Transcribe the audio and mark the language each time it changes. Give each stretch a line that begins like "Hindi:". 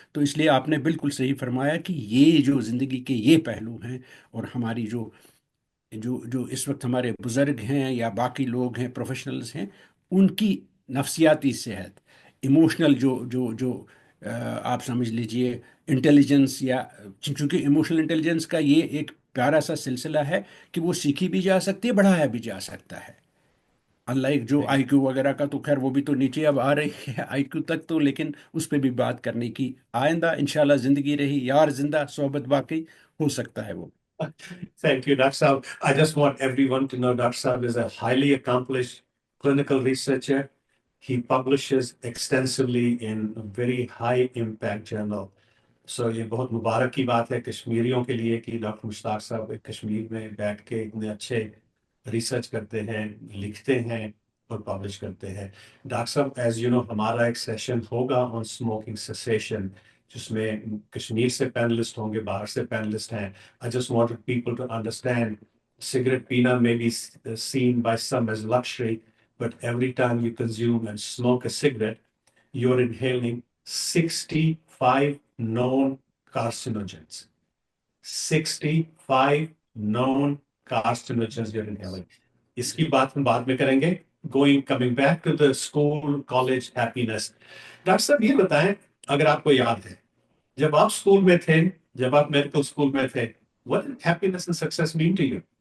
Urdu: تو اس لیے آپ نے بالکل صحیح فرمایا کہ یہ جو زندگی کے یہ پہلو ہیں، اور ہماری جو جو جو اس وقت ہمارے بزرگ ہیں یا باقی لوگ ہیں پروفیشنلز ہیں، ان کی نفسیاتی صحت، ایموشنل جو آپ سمجھ لیجئے انٹیلیجنس، یا چونکہ ایموشنل انٹیلیجنس کا یہ ایک پیارا سا سلسلہ ہے کہ وہ سیکھی بھی جا سکتی ہے، بڑھایا بھی جا سکتا ہے. اللہ ایک جو آئی کیو وغیرہ کا تو خیر وہ بھی تو نیچے اب آ رہی ہے آئی کیو تک، تو لیکن اس پہ بھی بات کرنے کی آئندہ انشاءاللہ زندگی رہی، یار زندہ صحبت باقی، ہو سکتا ہے وہ.
English: Thank you, Dr. Saab. I just want everyone to know Dr. Saab is a highly accomplished clinical researcher. He publishes extensively in a very high impact journal.
Urdu: So یہ بہت مبارک کی بات ہے کشمیریوں کے لیے کہ ڈاکٹر مشتاق صاحب کشمیر میں بیٹھ کے اتنے اچھے ریسرچ کرتے ہیں، لکھتے ہیں اور پبلش کرتے ہیں. ڈاکٹر صاحب
English: as you know
Urdu: ہمارا ایک سیشن ہوگا
English: on smoking cessation,
Urdu: جس میں کشمیر سے پینلسٹ ہوں گے، باہر سے پینلسٹ ہیں.
English: I just wanted people to understand cigarette pina may be seen by some as luxury, but every time you consume and smoke a cigarette, you're inhaling 65 known carcinogens. 65 known carcinogens you're inhaling.
Urdu: اس کی بات ہم بعد میں کریں گے.
English: Coming back to the school, college happiness.
Urdu: Doctor صاحب یہ بتائیں، اگر آپ کو یاد ہے جب آپ اسکول میں تھے، جب آپ میڈیکل اسکول میں تھے،
English: what did happiness and success mean to you؟